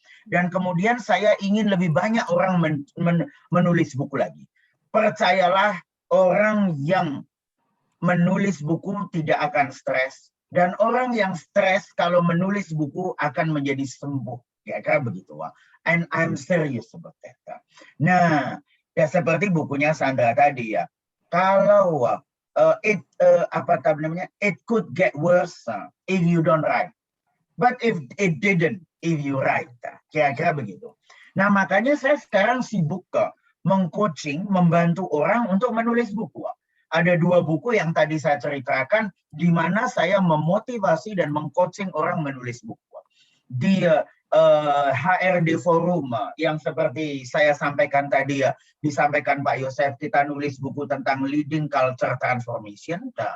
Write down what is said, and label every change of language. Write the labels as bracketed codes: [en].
[id] Dan kemudian saya ingin lebih banyak orang menulis buku lagi. Percayalah, orang yang menulis buku tidak akan stres, dan orang yang stres kalau menulis buku akan menjadi sembuh. Kira-kira begitu. [en] And I'm serious about that. [id] Nah, ya seperti bukunya Sandra tadi ya. Kalau [en] it could get worse if you don't write. But if it didn't, if you write. [id] Kira-kira begitu. Nah, makanya saya sekarang sibuk meng-coaching, membantu orang untuk menulis buku. Ada 2 buku yang tadi saya ceritakan, di mana saya memotivasi dan meng-coaching orang menulis buku. Di HRD Forum yang seperti saya sampaikan tadi ya, disampaikan Pak Yosef, kita nulis buku tentang [en] leading culture transformation.